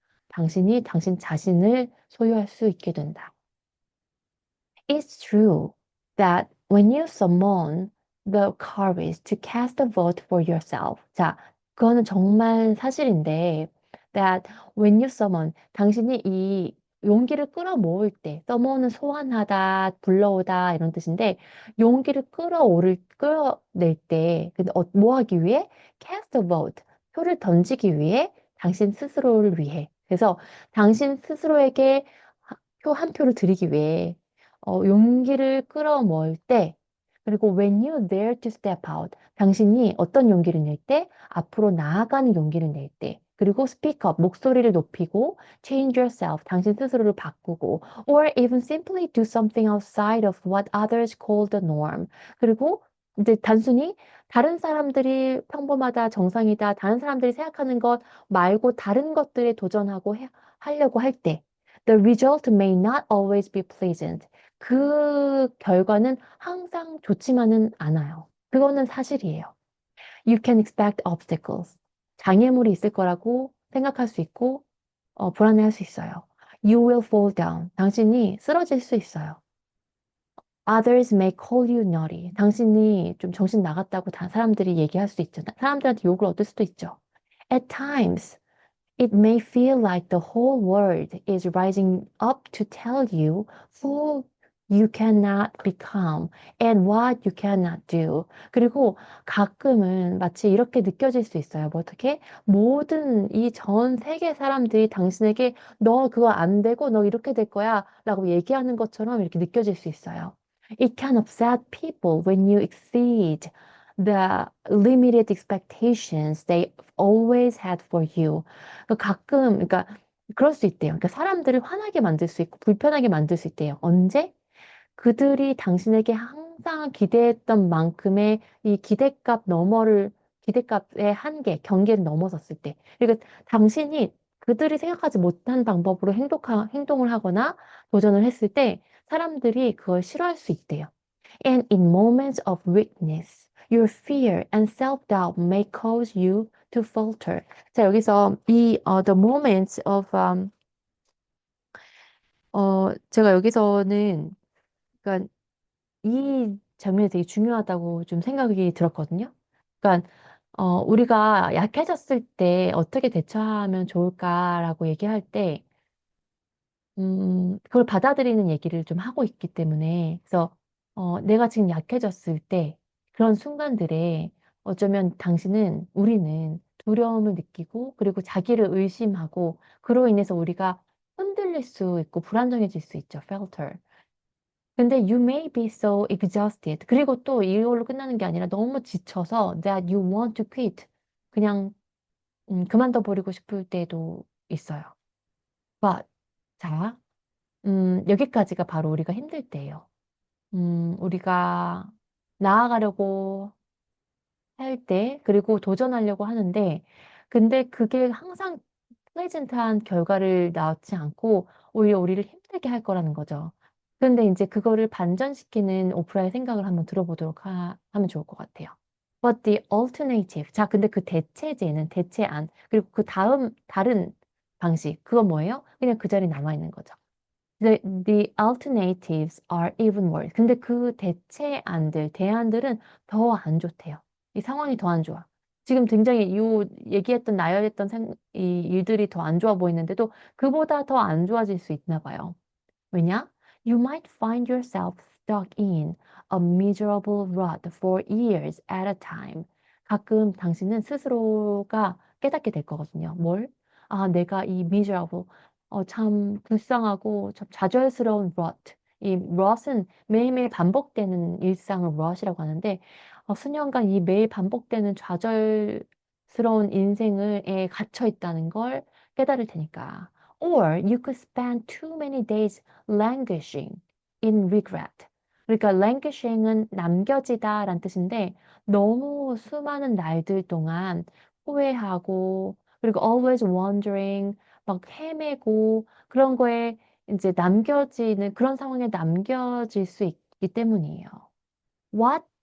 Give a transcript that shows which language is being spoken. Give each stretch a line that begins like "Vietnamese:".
Korean: 당신이 당신 자신을 소유할 수 있게 된다.
English: It's true that when you summon the courage to cast a vote for yourself.
Korean: 자, 그거는 정말 사실인데
English: that when you summon
Korean: 당신이 이 용기를 끌어모을 때 summon은 소환하다, 불러오다 이런 뜻인데 용기를 끌어낼 때 근데 뭐 하기 위해?
English: cast a vote.
Korean: 표를 던지기 위해 당신 스스로를 위해. 그래서 당신 스스로에게 표 한 표를 드리기 위해 용기를 끌어모을 때, 그리고
English: when you dare to step out,
Korean: 당신이 어떤 용기를 낼 때, 앞으로 나아가는 용기를 낼 때, 그리고
English: speak up,
Korean: 목소리를 높이고,
English: change yourself,
Korean: 당신 스스로를 바꾸고,
English: or even simply do something outside of what others call the norm.
Korean: 그리고 이제 단순히 다른 사람들이 평범하다, 정상이다, 다른 사람들이 생각하는 것 말고 다른 것들에 하려고 할 때,
English: the result may not always be pleasant.
Korean: 그 결과는 항상 좋지만은 않아요. 그거는 사실이에요.
English: You can expect obstacles.
Korean: 장애물이 있을 거라고 생각할 수 있고, 불안해할 수 있어요.
English: You will fall down.
Korean: 당신이 쓰러질 수 있어요.
English: Others may call you naughty.
Korean: 당신이 좀 정신 나갔다고 다 사람들이 얘기할 수도 있죠. 사람들한테 욕을 얻을 수도 있죠.
English: At times, it may feel like the whole world is rising up to tell you who you cannot become and what you cannot do.
Korean: 그리고 가끔은 마치 이렇게 느껴질 수 있어요. 뭐 어떻게? 모든 이 전 세계 사람들이 당신에게 너 그거 안 되고 너 이렇게 될 거야 라고 얘기하는 것처럼 이렇게 느껴질 수 있어요.
English: It can upset people when you exceed the limited expectations they always had for you.
Korean: 그러니까 그럴 수 있대요. 그러니까 사람들을 화나게 만들 수 있고 불편하게 만들 수 있대요. 언제? 그들이 당신에게 항상 기대했던 만큼의 이 기대값의 한계, 경계를 넘어섰을 때. 그리고 당신이 그들이 생각하지 못한 방법으로 행동을 하거나 도전을 했을 때 사람들이 그걸 싫어할 수 있대요.
English: And in moments of weakness, your fear and self-doubt may cause you to falter.
Korean: 자, 여기서
English: the moments of,
Korean: 제가 여기서는, 그러니까 이 장면이 되게 중요하다고 좀 생각이 들었거든요. 그러니까, 우리가 약해졌을 때 어떻게 대처하면 좋을까라고 얘기할 때, 그걸 받아들이는 얘기를 좀 하고 있기 때문에, 그래서, 내가 지금 약해졌을 때, 그런 순간들에 어쩌면 우리는 두려움을 느끼고, 그리고 자기를 의심하고, 그로 인해서 우리가 흔들릴 수 있고, 불안정해질 수 있죠, falter.
English: 근데 you may be so exhausted.
Korean: 그리고 또 이걸로 끝나는 게 아니라 너무 지쳐서
English: that you want to quit.
Korean: 그냥, 그만둬 버리고 싶을 때도 있어요. But, 자, 여기까지가 바로 우리가 힘들 때예요. 우리가 나아가려고 할 때, 그리고 도전하려고 하는데, 근데 그게 항상 플레이전트한 결과를 낳지 않고, 오히려 우리를 힘들게 할 거라는 거죠. 근데 이제 그거를 반전시키는 오프라의 생각을 한번 하면 좋을 것 같아요.
English: But the alternative.
Korean: 자, 근데 그 대체제는, 대체안, 그리고 그 다음, 다른 방식, 그건 뭐예요? 그냥 그 자리에 남아있는 거죠.
English: The alternatives are even worse.
Korean: 근데 그 대안들은 더 안 좋대요. 이 상황이 더 안 좋아. 지금 굉장히 얘기했던, 나열했던 이 일들이 더 안 좋아 보이는데도 그보다 더 안 좋아질 수 있나 봐요. 왜냐?
English: You might find yourself stuck in a miserable rut for years at a time.
Korean: 가끔 당신은 스스로가 깨닫게 될 거거든요. 뭘? 아, 내가 이 miserable, 참 불쌍하고 참 좌절스러운 rut. 이 rut은 매일매일 반복되는 일상을 rut이라고 하는데, 수년간 이 매일 반복되는 좌절스러운 인생에 갇혀 있다는 걸 깨달을 테니까.
English: Or you could spend too many days languishing in regret.
Korean: 그러니까 languishing은 남겨지다라는 뜻인데 너무 수많은 날들 동안 후회하고 그리고
English: always wondering
Korean: 막 헤매고 그런 거에 이제 남겨지는 그런 상황에 남겨질 수 있기 때문이에요. What?